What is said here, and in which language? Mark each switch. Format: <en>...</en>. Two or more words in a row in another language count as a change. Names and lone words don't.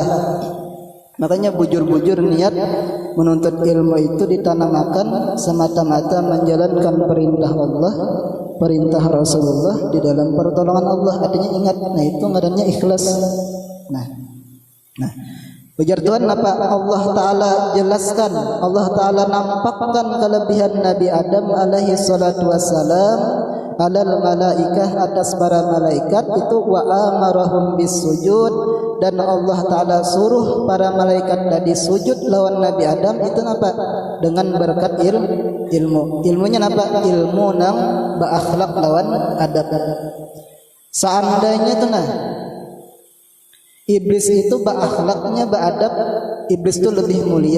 <bjn>Makanya bujur-bujur niat menuntut ilmu itu ditanamkan semata-mata menjalankan perintah Allah, perintah Rasulullah di dalam pertolongan Allah. Artinya ingat, nah itu ngarannya ikhlas. Nah ujar Tuhan apa? Allah Ta'ala jelaskan, Allah Ta'ala nampakkan kelebihan Nabi Adam</bjn> <ar>alaihi salatu wassalam alal malaikah</ar> <bjn>atas para malaikat itu,</bjn> <ar>wa amarahum bis sujud,</ar> <bjn>dan Allah Ta'ala suruh para malaikat tadi sujud lawan Nabi Adam itu apa? Dengan berkat ilmu. Ilmunya apa? Ilmu nang beakhlak lawan adab. Seandainya tenang iblis itu beakhlaknya beadab, iblis itu lebih mulia.</bjn>